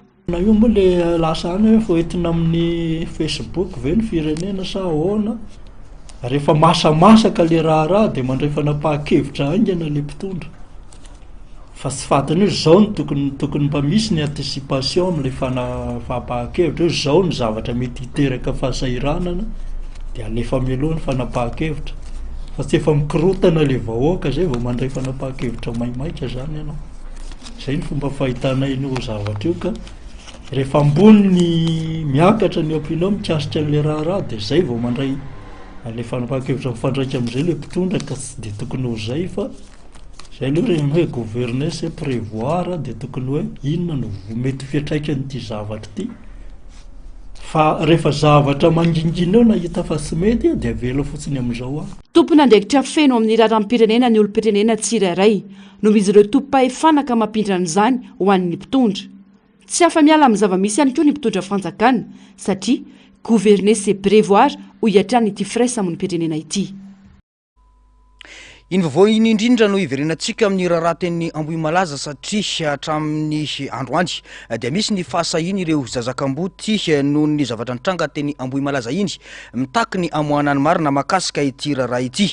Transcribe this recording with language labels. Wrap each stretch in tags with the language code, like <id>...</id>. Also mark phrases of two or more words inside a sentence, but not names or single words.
<mg>Na io moa le lasa any hoe foentina amin'ny Facebook ve ny firenena sa ahoana rehefa masamasaka le raharaha de mandray fanapahan-kevitra aingana le mpitondra fa tsy fantany hoe zao ny tokony mba misy ny anticipation am'le fanapahan-kevitra hoe zao ny zavatra mety hiteraka fahasairanana de alefa mialohan'ny fanapahan-kevitra fa tsy efa mikorotana le vahoaka zay vao mandray fanapahan-kevitra maimaika zany ianao. Zay ny fomba fahitanay io zavatra io ka rehefa ambony ny miakatra ny opinion mikasika an'le raharaha de zay vao mandray le fanapahan-kevitra mifandraika am'izay le mpitondra ka tsy de tokony ho zay fa zay aloha reny hoe</mg> <fr>gouverner c'est prévoir</fr> <mg>de tokony hoe inona no mety fiatraikan'ity zavatra ty fa rehefa zavatra mangingina eo na hita fa tsy mety de avela fotsiny am'izao a. Tompona andraikitra feno amin'ny raharam-pirenena ny olo-pirenena tsirairay no izy ireo tompo-pahefana ka mampindran'izany ho an'ny mpitondra. Tsy afa-miala amin'ny zava-misy ihany koa ny mpitondra fanjakana satria</mg> <fr>gouverner c'est prévoir</fr> <mg>ho iatrany ity fresa amin'ny pirenena ity. Iny vaovao iny indrindra no iverenantsika amin'ny raharaten'ny Ambohimalaza satria hatramin'ny androany dia misy ny fahasahiny ireo zazakamboty noho ny zavatra nitranga teny Ambohimalaza iny mitaky ny amoanany marina makasika ity raharaha ity.</mg>